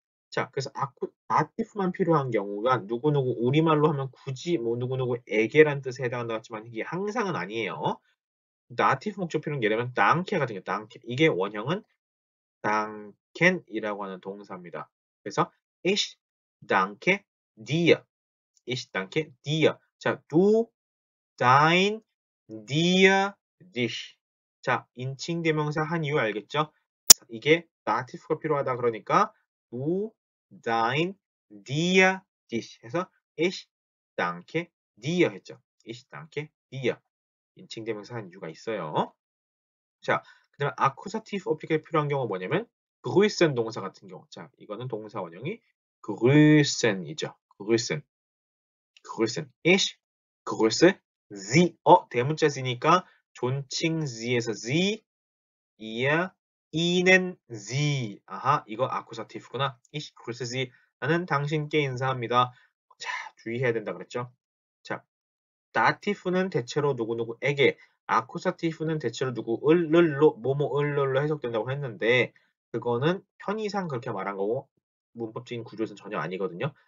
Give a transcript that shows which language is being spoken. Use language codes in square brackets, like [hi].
[ko] 자, 그래서 다티브만 필요한 경우가 누구누구 우리말로 하면 굳이 뭐 누구누구에게란 뜻에 해당한다고 했지만 이게 항상은 아니에요. 다티브 목적 필요한 예를 들면 danke 같은 게 danke. 이게 원형은 danken이라고 하는 동사입니다. [de] 그래서 ich danke dir. Ich danke dir. [ko] 자, [de] du, dein, dir, dich. [ko] 자, 인칭 대명사 한 이유 알겠죠? 이게 다티브가 필요하다 그러니까 du, dein, dir, dich 해서 [de] ich danke dir [ko] 했죠. [de] ich danke dir. [ko] 인칭 대명사 한 이유가 있어요. 자, 그다음에 아쿠사티브 어플리케이 필요한 경우가 뭐냐면 grüßen 동사 같은 경우. 자, 이거는 동사 원형이 grüßen이죠. [de] grüßen. grüßen. ich grüße Sie. [ko] 대문자 Z니까 존칭 Z에서 [de] Sie, ihr, ihnen, Sie. [ko] 아하, 이거 아쿠사티브구나. [de] ich grüße Sie. [ko] 나는 당신께 인사합니다. 자, 주의해야 된다 그랬죠? 자, 다티프는 대체로 누구누구에게, 아쿠사티프는 대체로 누구을로, 뭐뭐을로 해석된다고 했는데 그거는 편의상 그렇게 말한 거고 문법적인 구조에서는 전혀 아니거든요.